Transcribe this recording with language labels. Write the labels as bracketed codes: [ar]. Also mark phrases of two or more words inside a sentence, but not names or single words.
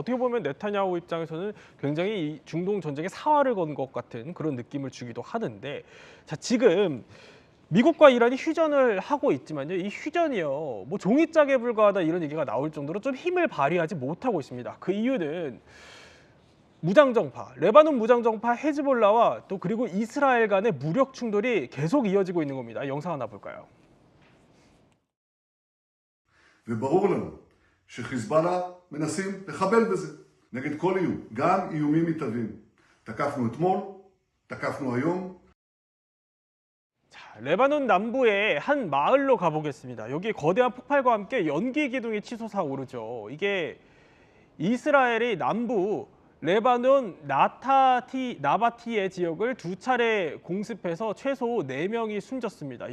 [ko] 어떻게 보면 네타냐후 입장에서는 굉장히 이 중동 전쟁에 사활을 건 것 같은 그런 느낌을 주기도 하는데, 자, 지금 미국과 이란이 휴전을 하고 있지만요, 이 휴전이요, 뭐 종이짝에 불과하다 이런 얘기가 나올 정도로 좀 힘을 발휘하지 못하고 있습니다. 그 이유는 무장정파, 레바논 무장정파 헤즈볼라와 또 그리고 이스라엘 간의 무력 충돌이 계속 이어지고 있는 겁니다. 영상 하나 볼까요? [he] וברור לנו שחיזבאללה מנסים לחבל בזה, נגד כל איום, גם איומים מתהווים. תקפנו אתמול, תקפנו היום. [ko] 자, 레바논 남부의 한 마을로 가보겠습니다. 여기 거대한 폭발과 함께 연기 기둥이 치솟아 오르죠. 이게 이스라엘이 남부 레바논 나바티에 지역을 두 차례 공습해서 최소 4명이 숨졌습니다.